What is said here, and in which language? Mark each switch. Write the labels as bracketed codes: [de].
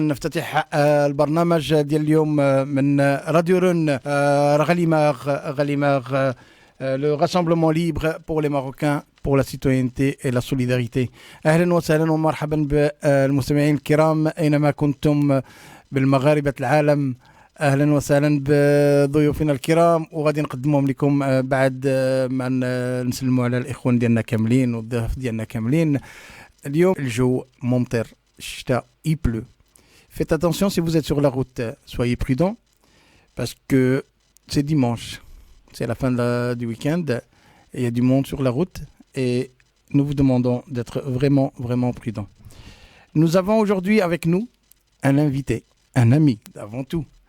[ar] نفتتح البرنامج ديال اليوم من راديو رون غاليماغ le rassemblement libre pour les Marocains pour la citoyenneté et la solidarité. اهلا وسهلا ومرحبا بالمستمعين الكرام اينما كنتم بالمغاربة العالم. اهلا وسهلا بضيوفنا الكرام وغادي نقدمهم لكم بعد ما نسلموا على الاخوان ديالنا كاملين والضيوف ديالنا كاملين. اليوم الجو ممطر الشتاء il pleut. [fr] Faites attention si vous êtes sur la route, soyez prudents parce que c'est dimanche, c'est la fin du week-end et il y a du monde sur la route et nous vous demandons d'être vraiment vraiment prudents. Nous avons aujourd'hui avec nous un invité, un ami avant tout.